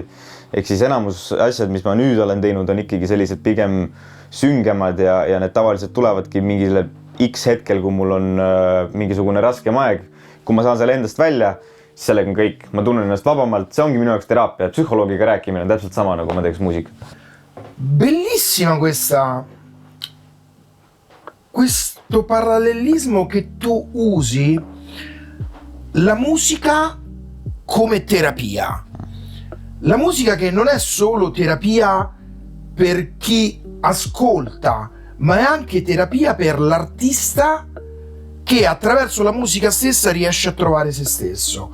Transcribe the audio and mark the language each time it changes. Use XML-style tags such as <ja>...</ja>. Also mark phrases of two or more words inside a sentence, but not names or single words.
<et>Ehk siis enamus asjad, mis ma nüüd olen teinud, on ikkagi sellised pigem süngemad ja need tavaliselt tulevadki mingile X hetkel, kui mul on mingisugune raskem aeg. Kui ma saan selle endast välja, siis sellega on kõik. Ma tunnen ennast vabamalt, see ongi minu jaoks teraapia. Psühholoogiga rääkimine on täpselt sama, nagu ma teeks muusikat.</et> <it>Bellissima questo parallelismo che tu usi la musica come terapia. La musica che non è solo terapia per chi ascolta, ma è anche terapia per l'artista che attraverso la musica stessa riesce a trovare se stesso.</it>